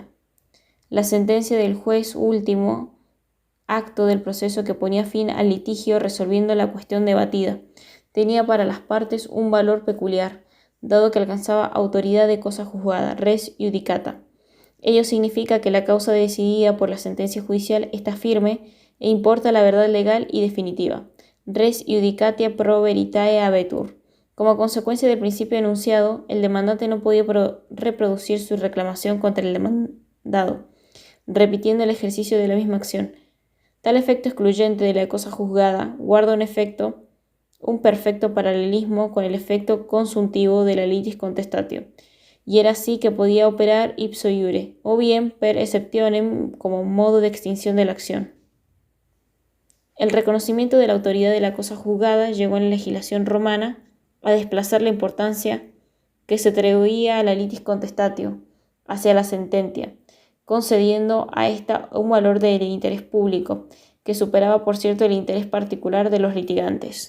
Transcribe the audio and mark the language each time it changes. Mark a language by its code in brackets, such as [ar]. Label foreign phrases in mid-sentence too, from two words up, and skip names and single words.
[es] La sentencia del juez último acto del proceso que ponía fin al litigio resolviendo la cuestión debatida, tenía para las partes un valor peculiar, dado que alcanzaba autoridad de cosa juzgada, [la] res judicata. [es] Ello significa que la causa decidida por la sentencia judicial está firme e importa la verdad legal y definitiva. [la] Res judicatia pro veritae habetur. [es] Como consecuencia del principio enunciado, el demandante no podía reproducir su reclamación contra el demandado, repitiendo el ejercicio de la misma acción. Tal efecto excluyente de la cosa juzgada guarda un perfecto paralelismo con el efecto consuntivo de la [la] litis contestatio, [es] y era así que podía operar [la] ipso iure, [es] o bien [la] per exceptionem [es] como modo de extinción de la acción. El reconocimiento de la autoridad de la cosa juzgada llegó en la legislación romana a desplazar la importancia que se atribuía a la [la] litis contestatio [es] hacia la sentencia, concediendo a esta un valor del interés público, que superaba por cierto el interés particular de los litigantes.